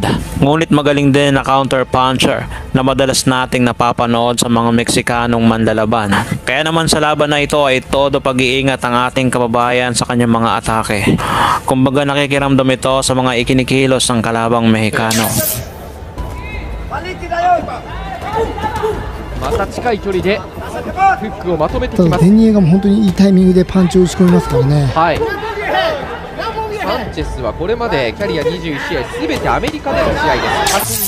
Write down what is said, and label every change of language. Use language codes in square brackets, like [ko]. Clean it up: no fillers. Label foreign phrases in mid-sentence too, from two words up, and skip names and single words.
[tl] Ngunit magaling din na [en] counter puncher [tl] na madalas nating napapanood sa mga Mexikanong manlalaban. Kaya naman sa laban na ito ay todo pag-iingat ang ating kababayan sa kanyang mga atake. Kumbaga nakikiramdam ito sa mga ikinikilos ng kalabang Mexicano. [ja] また近い距離でフックをまとめてきただます。デニエが本当にいいタイミングでパンチを打ち込みますからね。はい。サンチェスはこれまでキャリア21試合すべてアメリカでの試合です。